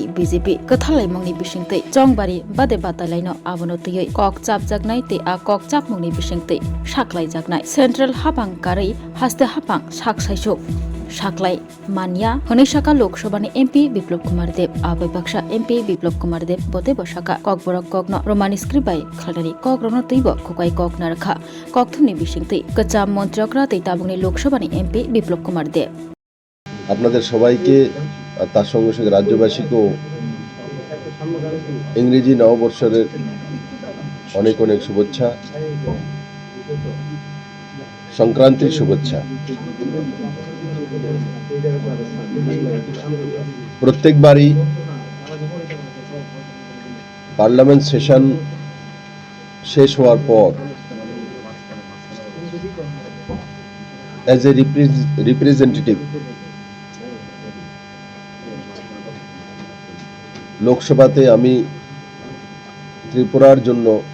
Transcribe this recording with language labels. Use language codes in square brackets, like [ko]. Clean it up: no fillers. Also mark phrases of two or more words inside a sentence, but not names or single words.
[trp] बीजेपी कथालायमुंनि बिसिंतै चंबारि बादे बातायलायनो आबनो तैयै कक चापजागनाय तै आ कक चापमुंनि बिसिंतै साख्लायजागनाय सेन्ट्रेल हापां कारै हास्ते हापां साकसाइसो साख्लाय मानिया हनै शाखा लोकसभानि एमपि बिप्लब कुमार देव आबै बाक्सा एमपि बिप्लब कुमार देव बते बशाखा कक बरक ककन रोमानि स्क्रिप्ट खालानि कक रनो तैब खुकाय कक नारखा कक थुमनि बिसिंतै कच्चा मन्त्रियकरा तैताबुगनि लोकसभानि एमपि बिप्लब कुमार देव [bn] আপনাদের সবাইকে তার সঙ্গে সঙ্গে রাজ্যবাসীকেও ইংরেজি নববর্ষের অনেক অনেক শুভেচ্ছা সংক্রান্তির শুভেচ্ছা প্রত্যেকবারই [en] parliament session [bn] শেষ হওয়ার পর [en] as a representative [bn] লোকসভাতে আমি ত্রিপুরার জন্য